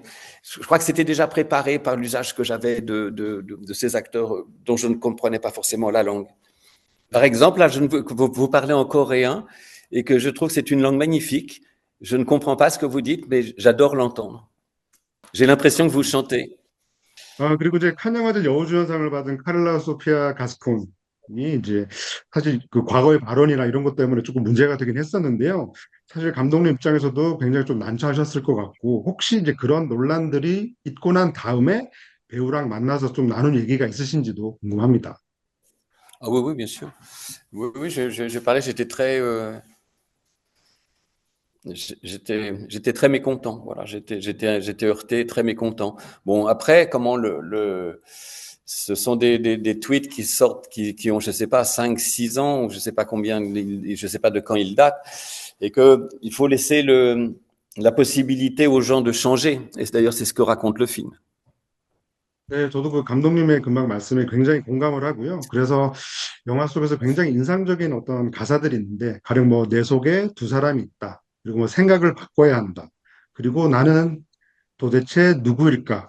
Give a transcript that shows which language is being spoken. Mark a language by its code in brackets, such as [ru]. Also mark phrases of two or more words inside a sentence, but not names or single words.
[fr] Je crois que c'était déjà préparé par l'usage que j'avais de ces acteurs dont je ne comprenais pas forcément la langue. Par exemple, là, vous parlez en coréen et que je trouve que c'est une langue magnifique. Je ne comprends pas ce que vous dites, mais j'adore l'entendre. J'ai l'impression que vous chantez. [ko] 그리고 이제 칸 영화제 여우주연상을 받은 카를라 소피아 가스콘이 이제 사실 그 과거의 발언이나 이런 것 때문에 조금 문제가 되긴 했었는데요. 사실 감독님 입장에서도 굉장히 좀 난처하셨을 것 같고, 혹시 이제 그런 논란들이 있고 난 다음에 배우랑 만나서 좀 나눈 얘기가 있으신지도 궁금합니다. [fr] Ah oui, oui, bien sûr. Oui, oui, j'ai parlé, j'étais très mécontent. Voilà, j'étais heurté, très mécontent. Bon, après, ce sont des tweets qui sortent, qui ont, je sais pas, 5, 6 ans, ou je sais pas combien, je sais pas de quand ils datent, et que il faut laisser la possibilité aux gens de changer. Et d'ailleurs, c'est ce que raconte le film. [ko] 네, 저도 그 감독님의 금방 말씀에 굉장히 공감을 하고요. 그래서 영화 속에서 굉장히 인상적인 어떤 가사들이 있는데, 가령 뭐 내 속에 두 사람이 있다. 그리고 뭐 생각을 바꿔야 한다. 그리고 나는 도대체 누구일까?